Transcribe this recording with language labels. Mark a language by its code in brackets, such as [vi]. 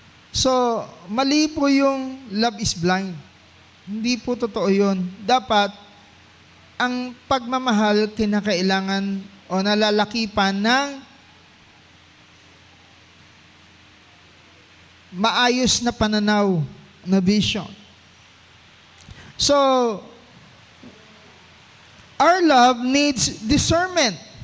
[tl] So, mali po yung love is blind. Hindi po totoo yun. Dapat, ang pagmamahal kinakailangan o nalalakipan ng maayos na pananaw na vision. [en] So, our love needs discernment.